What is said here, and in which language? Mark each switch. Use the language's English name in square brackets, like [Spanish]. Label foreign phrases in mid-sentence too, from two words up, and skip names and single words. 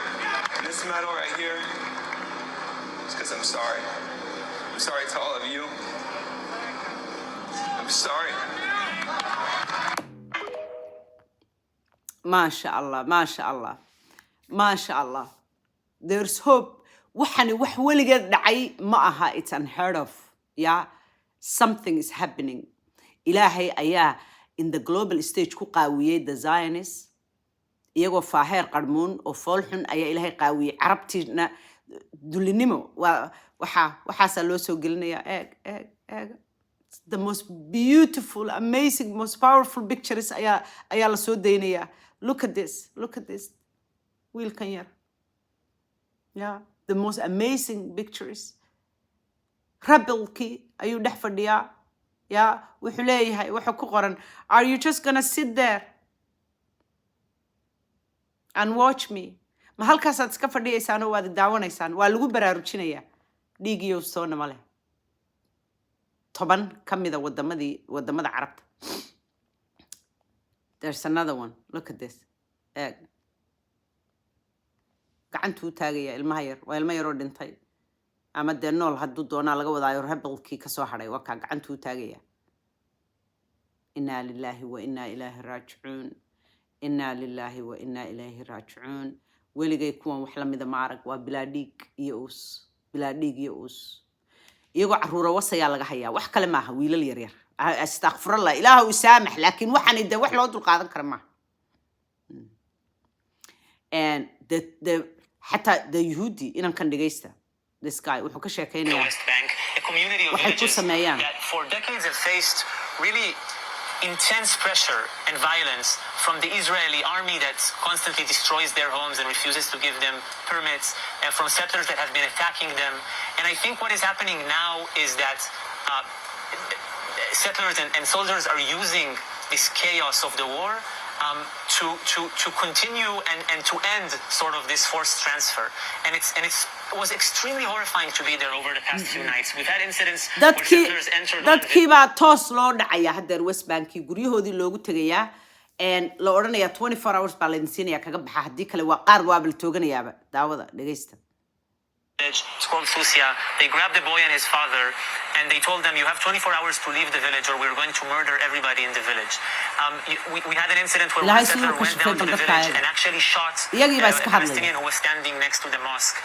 [English] And this medal right here is because I'm sorry. I'm sorry to all of you. I'm sorry. [Arabic] ما شاء الله، ما شاء الله، ما شاء الله. [English] There's hope. [Somali] Waxani wax weligeed dhacay ma aha, [English] it's unheard of. Yeah, something is happening. [Somali] Ilaahay ayaa [English] in the global stage [Somali] ku qaawiyay [English] the Zionists. [Somali] Iyagoo faaheer qarmuun oo fool xun ayaa Ilaahay qaawiyay. Carabtiina dulinimo waxaasa loo soo gelinayaa. Eeg. [English] It's the most beautiful, amazing, most powerful pictures [Somali] ayaa la soo deynayaa. [English] Look at this. [Somali] Wiilkan yar. [English] Yeah, the most amazing pictures. [Somali] Rebelkii ayuu dhex fadhiyaa. Yeah, wuxuu leeyahay, wuxuu ku qoran, [English] are you just gonna sit there and watch me? [Somali] Ma halkaasaad iska fadhiyaysaan oo waad daawanaysaan? Waa lagu baraarujinayaa. Dhiigiyo soona ma leh. 10 ka mida wadamada Carabta. [English] There's another one. Look at this. [Somali] Eeg. Gacantuu taagaya ilmaha yar. Waa ilma yaroo dhintay. Ama dee nool hadduu doonaa laga wadaayo rebelkii ka soo hadhay. Waa kaa gacantuu taagaya. [Arabic] إنا لله وإنا إليه راجعون. إنا لله وإنا إليه راجعون. [Somali] Weligay kuwan wax la mida ma arag. Waa bilaadhiig iyo uus. iyagoo caruura wasayaa laga hayaa. Wax kale maaha, wiilal yar yar. Astaghfirullah, ilaahu isaamax, laakiin waxaan de wax loo dul qaadan kara maaha. And حتى the Yehudi inaan kan dhageysta. [English] This guy [Somali] wuxuu ka sheekeynayaa [English] West Bank, a community of [Somali] waxay ku [English] villages [Somali] sameeyaan. [English] that for decades have faced really intense pressure and violence from the Israeli army that constantly destroys their homes and refuses to give them permits, and from settlers that have been attacking them. And I think what is happening now is that settlers and soldiers are using this chaos of the war to continue and to end sort of this forced transfer. And it was extremely horrifying to be there over the past few nights. We've had incidents where settlers entered [Somali] dadkii baa toos loo dhacaya haddeer West Bank guryahoodii loogu tagayaa and la odhanayaa 24 hours baa la insiinayaa kaga baxa haddii kale waa qaar waa bal tooganayaaba. Daawada dhageysta. [English] It's called Fusia. They grabbed the boy and his father, and they told them, you have 24 hours to leave the village or we're going to murder everybody in the village. We had an incident where one settler went down to the village and actually shot a Palestinian who was standing next to the mosque.